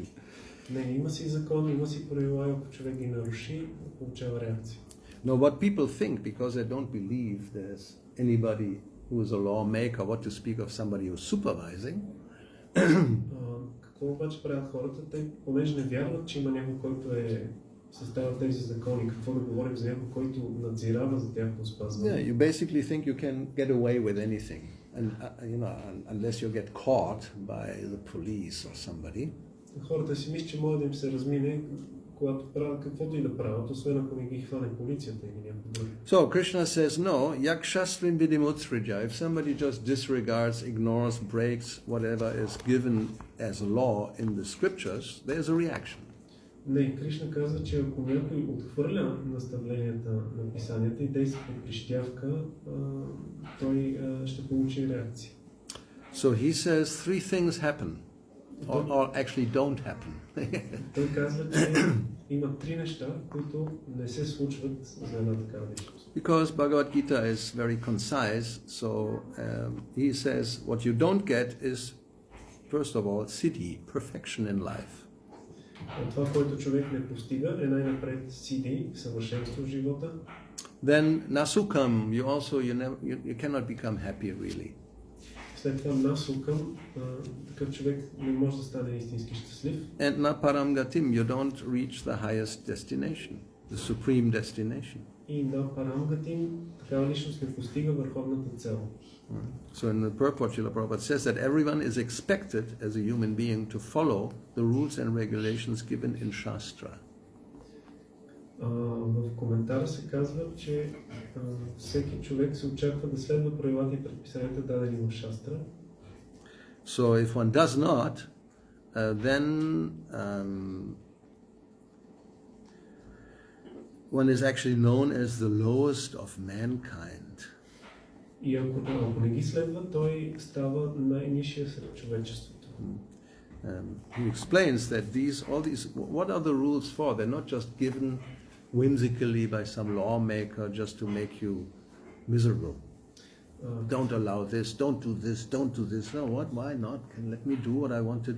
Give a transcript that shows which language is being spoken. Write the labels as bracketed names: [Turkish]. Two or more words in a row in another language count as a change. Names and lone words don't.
[Bulgarian] Не, има си закон, има си правила, ако човек ги наруши, получава реакция. [English] No, what people think, because they don't believe there's anybody who is a lawmaker, what to speak of somebody who's supervising. [Bulgarian] Какво обаче правят хората? Те, понеже не вярват, че има някой, който е съставил тези закони, какво да говорим за някой, който надзирава за тяхното спазване. [English] Yeah, you basically think you can get away with anything, and unless you get caught by the police or somebody. [Bulgarian] Хората си мислят, че може да им се размине, когато правят каквото и да правят, освен ако не ги хване полицията или някой друг. [English] So Krishna says, no, [Sanskrit] यःशास्त्रविधिम् उत्सृज्य. [English] If somebody just disregards, ignores, breaks whatever is given as law in the scriptures, there's a reaction. [Bulgarian] Не, Кришна казва, че ако някой отхвърля наставленията на писанията и действа по прищявка, той ще получи реакция. [English] So he says three things happen or actually don't happen. [Bulgarian] Той казва, че има три неща, които не се случват за една такава личност. [English] Because Bhagavad Gita is very concise, so he says what you don't get is, first of all, siddhi, perfection in life. [Bulgarian] Това, което човек не постига, е най-напред сиди, съвършенство в живота. [English] Then nasukam, you cannot become happy really. [Bulgarian] След това насукам, такъв човек не може да стане истински щастлив. [English] And naparamgatim, you don't reach the highest destination, the supreme destination. [Bulgarian] И [Sanskrit] न परांगतिम्, [Bulgarian] такава личност не постига върховната цел. [English] So in the purport, Srila Prabhupada says that everyone is expected as a human being to follow the rules and regulations given in Shastra. [Bulgarian] В коментара се казва, че всеки човек се очаква да следва правилата и предписанията, дадени в Шастра. [English] So if one does not, then one is actually known as the lowest of mankind. [Bulgarian] И ако не ги следва, той става най-нисшия сред човечеството. [English] He explains that what are the rules for? They're not just given whimsically by some lawmaker just to make you miserable. Don't allow this, don't do this, don't do this. No, what? Why not? Let me do what I want to do.